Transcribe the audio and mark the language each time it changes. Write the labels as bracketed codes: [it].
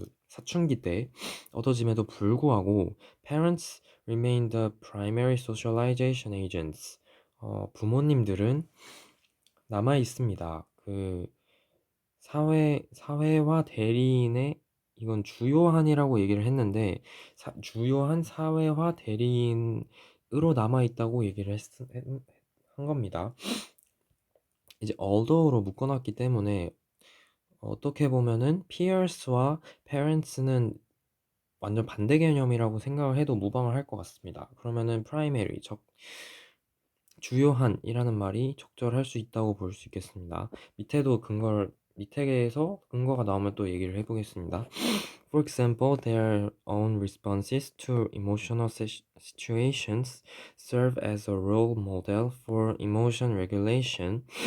[ko] 사춘기 때 얻어짐에도 불구하고 [en] parents remain the primary socialization agents. [ko] 부모님들은 남아 있습니다. 그 사회화 대리인의 이건 주요한이라고 얘기를 했는데 주요한 사회화 대리인으로 남아 있다고 얘기를 한 겁니다. 이제 although로 묶어놨기 때문에 어떻게 보면은 peers와 parents는 완전 반대 개념이라고 생각을 해도 무방을 할 것 같습니다. 그러면은 primary, 주요한이라는 말이 적절할 수 있다고 볼 수 있겠습니다. 밑에서 근거가 나오면 또 얘기를 해보겠습니다. [en] For example, their own responses to emotional situations serve as a role model for emotion regulation.